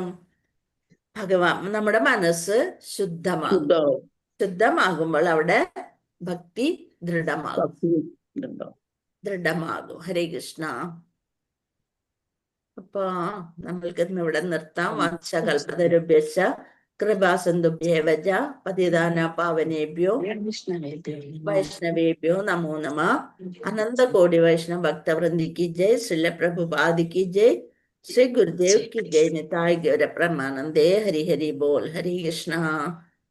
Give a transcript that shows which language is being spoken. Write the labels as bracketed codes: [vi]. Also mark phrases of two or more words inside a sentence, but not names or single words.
[ml] ഭഗവാൻ നമ്മുടെ മനസ്സ് ശുദ്ധമാകുമ്പോൾ അവിടെ ഭക്തി ദൃഢമാകും. ഹരേ കൃഷ്ണ. അപ്പൊ നമ്മൾക്ക് ഇന്ന് ഇവിടെ നിർത്താം. [sa] വാഞ്ചകൽപതരുഭ്യശ്ച കൃപാസിന്ധുഭ്യേവച പതിതാന പാവനേഭ്യോ വൈഷ്ണവേഭ്യോ നമോ നമഃ. [hi] अनंत कोटि वैष्णव भक्त वृंद की जय, श्रील प्रभुपाद की जय, श्री गुरुदेव की जय, [bn] নিতাই গৌর প্রেমানন্দে। [hi] हरि हरि बोल। हरे कृष्णा।